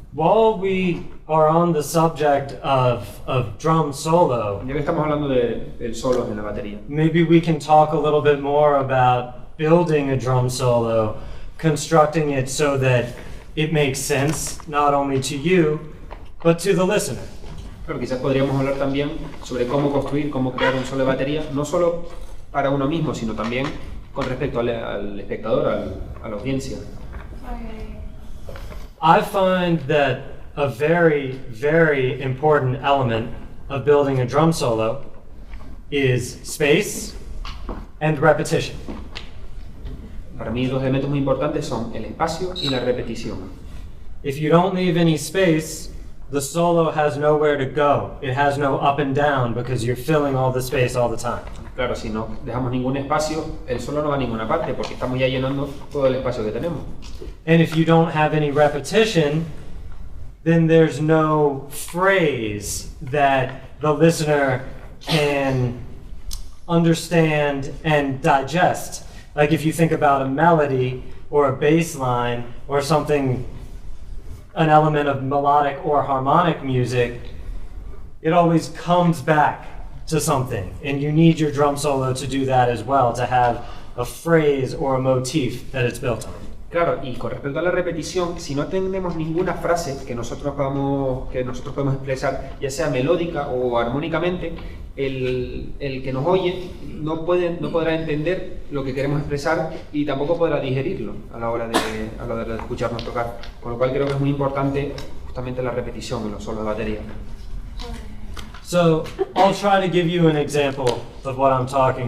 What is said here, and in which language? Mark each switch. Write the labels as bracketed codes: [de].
[en] While we are on the subject of drum solo, [es] Ya que estamos hablando del solo en la batería, [en] maybe we can talk a little bit more about building a drum solo, constructing it so that it makes sense not only to you, but to the listener. [es] pero quizás podríamos hablar también sobre cómo construir, cómo crear un solo de batería, no solo para uno mismo, sino también con respecto al espectador, a la audiencia. [en] I find that a very, very important element of building a drum solo is space and repetition. [es] Para mí dos elementos muy importantes son el espacio y la repetición. [en] If you don't leave any space, the solo has nowhere to go. It has no up and down because you're filling all the space all the time. [es] Claro, si no dejamos ningún espacio, el solo no va a ninguna parte porque estamos ya llenando todo el espacio que tenemos. [en] And if you don't have any repetition, then there's no phrase that the listener can understand and digest. Like if you think about a melody or a bass line or something, an element of melodic or harmonic music, it always comes back to something. And you need your drum solo to do that as well, to have a phrase or a motif that it's built on. [es] Claro, y con respecto a la repetición, si no tenemos ninguna frase que nosotros podamos expresar, ya sea melódica o armónicamente, el que nos oye no podrá entender lo que queremos expresar y tampoco podrá digerirlo a la hora de escucharnos tocar. Con lo cual creo que es muy importante justamente la repetición en los solos de batería. [en] So I'll try to give you an example of what I'm talking